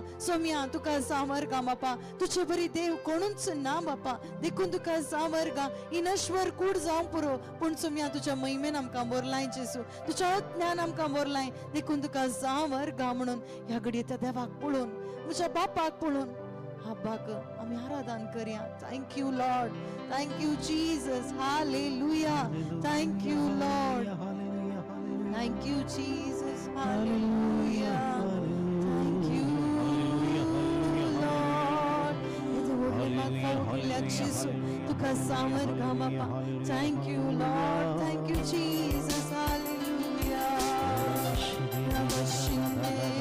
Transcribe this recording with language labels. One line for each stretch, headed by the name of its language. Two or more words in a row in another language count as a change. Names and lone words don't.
Konkani: सोम्या तुका सामर्गां बापा, तुजे बरी देव कोणूच ना बापा. देखून तुका सामर्गां ही नश्वर कूड जावं पुरो, पूण सोम्या तुज्या महिमेन आमकां भरलाय जेसू, तुज्या ज्ञान आमकां भरलाय. देखून तुका सामर्गां म्हणून ह्या घडये त्या देवाक पळोवन, म्हज्या बापाक पळोवन हब्बाक आमी आराधन करया.
English: thank you Lord, thank you Jesus, Hallelujah. thank you Lord, thank you Jesus, Hallelujah. thank you Lord.
Konkani: येदे व्हडले म्हाका उरल्या जेसू, तुका सामर्गां बापा.
English: thank you Lord, thank you Jesus, हालेलुया.
Konkani: नमस्ते